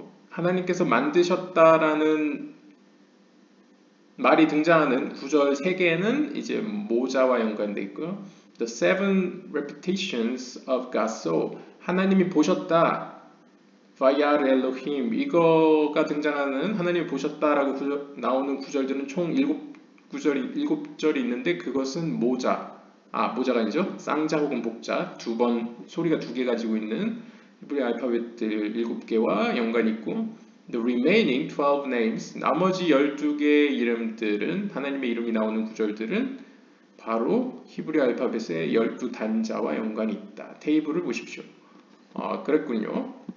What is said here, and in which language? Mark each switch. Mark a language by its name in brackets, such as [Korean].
[Korean] 하나님께서 만드셨다라는 말이 등장하는 구절 3개는 이제 모자와 연관되어 있고요. [English] The seven repetitions of God saw. [Korean] 하나님이 보셨다. [Hebrew] Vayar Elohim. [Korean] 이거가 등장하는 하나님이 보셨다라고 나오는 구절들은 총 7절이 있는데 그것은 모자가 아니죠. 쌍자 혹은 복자 2번 소리가 2개 가지고 있는 히브리 알파벳들 7개와 연관이 있고 [English] The remaining 12 names, [Korean] 나머지 12개의 이름들은 하나님의 이름이 나오는 구절들은 바로 히브리 알파벳의 12단자와 연관이 있다. 테이블을 보십시오. 그랬군요.